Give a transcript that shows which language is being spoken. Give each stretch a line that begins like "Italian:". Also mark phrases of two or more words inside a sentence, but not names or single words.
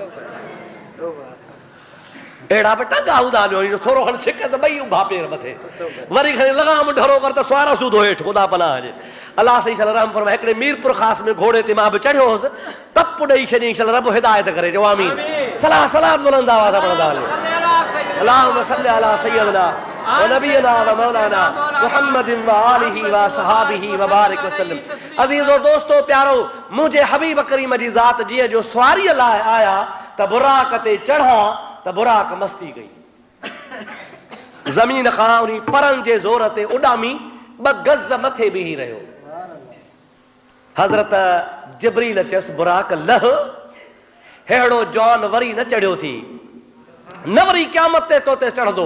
Sindhi: अहिड़ा बि टंगा हूंदा आहिनि, थोरो खण छिक त ॿई उभा पेर मथे, वरी खणी लॻाम ढरो कर त सुवारा सूधो हेठि, ख़ुदा पनाह हुजे। अलाह सही शल रहम फरमाए। हिकिड़े मीरपुर ख़ास में घोड़े ते मां बि चढ़ियो हुउसि, तप ॾेई छॾियईं, शल रब हिदायत करे। जो आमीन। सलाह सलात बुलंद आवाज़ पढ़ंदा हलो।
Arabic: اللهم صل على سيدنا ونبينا ومولانا محمد وآله وصحابه وبارك وسلم.
Sindhi: अज़ीज़ो दोस्तो प्यारो, मुंहिंजे हबीब करीम जी ज़ात जीअं जो सवारीअ लाइ आया त बुराक ते चढ़ा त बुराक मस्ती कई। ज़मीन खां उन परनि जे ज़ोर ते उॾामी 2 गज़ मथे बीही रहियो। हज़रत जिब्रील चयसि बुराक लह, हेड़ो जॉन वरी न चढ़ियो थी, न वरी क़यामत ते तो ते चढ़ंदो।